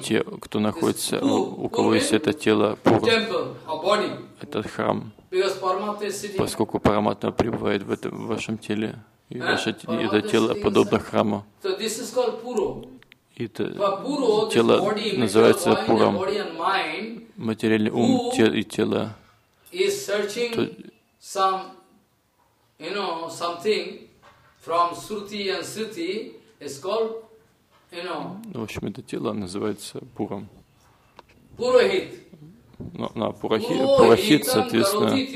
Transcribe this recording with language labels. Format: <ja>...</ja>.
<ru>Те, кто находится, у кого есть это тело, puro, этот храм, поскольку Параматма пребывает в этом вашем теле, и ваше это тело подобно храму.</ru> <en>So this is called puro.</en> <ru>Это puro, тело называется пуром. Материальный ум и тело.</ru> <en>Is searching to, some, you know, something from Shruti and Sriti. It's called, you know.</en> <ru>В общем, это тело называется пуром. Пурохит. Ну, на пурохит, соответственно.</ru>